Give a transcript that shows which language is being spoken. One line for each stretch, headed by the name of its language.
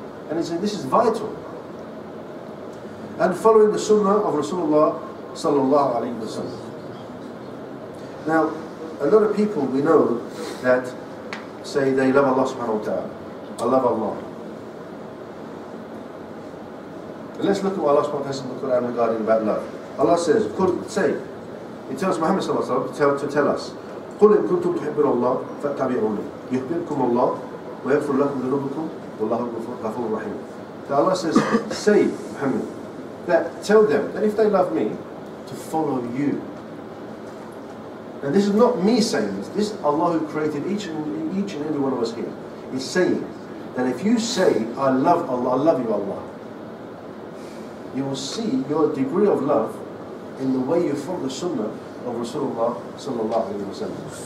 English: And he said this is vital. And following the Sunnah of Rasulullah sallallahu alaihi wasallam. Now, a lot of people we know that say they love Allah subhanahu wa ta'ala. I love Allah. And let's look at what Allah subhanahu wa ta'ala says in the Quran regarding about love. Allah says, say, He tells Muhammad sallallahu alaihi wasallam to tell us,
Arabic: قُلْ إِن كُنْتُمْ تُحِبُّونَ اللَّهَ فَاتَّبِعُونِي يُحْبِبْكُمُ اللَّهُ وَيَغْفِرْ لَكُمْ ذُنُوبَكُمْ وَاللَّهُ غَفُورٌ رَحِيمٌ.
English: So Allah says, say, Muhammad, that tell them that if they love me, to follow you. And this is not me saying this. This is Allah who created each and every one of us here. He's saying that if you say, I love Allah, I love you, Allah, you will see your degree of love in the way you follow the Sunnah of Rasulullah sallallahu alaihi wasallam.